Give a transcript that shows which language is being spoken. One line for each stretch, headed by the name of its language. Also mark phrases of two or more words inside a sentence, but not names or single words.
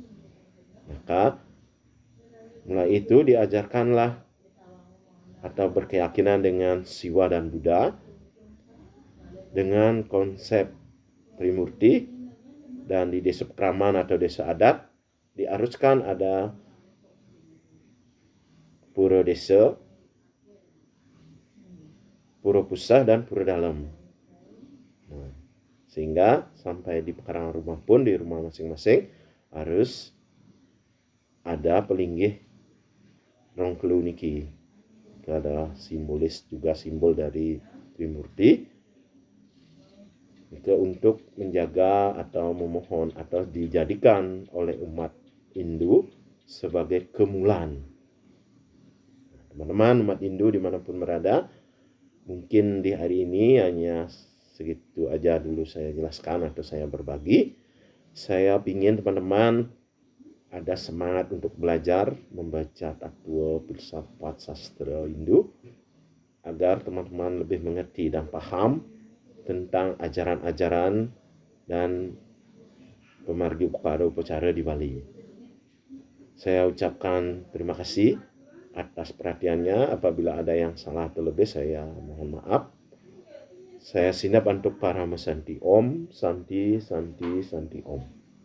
Indonesian: Maka mulai itu diajarkanlah atau berkeyakinan dengan Siwa dan Buddha dengan konsep Trimurti, dan di desa Kraman atau desa adat diharuskan ada pura desa, pura pusah, dan pura dalam. Nah, sehingga sampai di pekarangan rumah pun di rumah masing-masing harus ada pelinggih rongkelu niki. Itu adalah simbolis juga simbol dari Trimurti. Itu untuk menjaga atau memohon atau dijadikan oleh umat Hindu sebagai kemulan. Teman-teman umat Hindu dimanapun berada, mungkin di hari ini hanya segitu aja dulu saya jelaskan atau saya berbagi. Saya ingin teman-teman ada semangat untuk belajar membaca tattwa filsafat sastra Hindu agar teman-teman lebih mengerti dan paham tentang ajaran-ajaran dan pemargi upacara di Bali. Saya ucapkan terima kasih atas perhatiannya. Apabila ada yang salah atau lebih, saya mohon maaf. Saya sinap untuk para mesanti.
Sanskrit: Om Santi Santi Santi Om.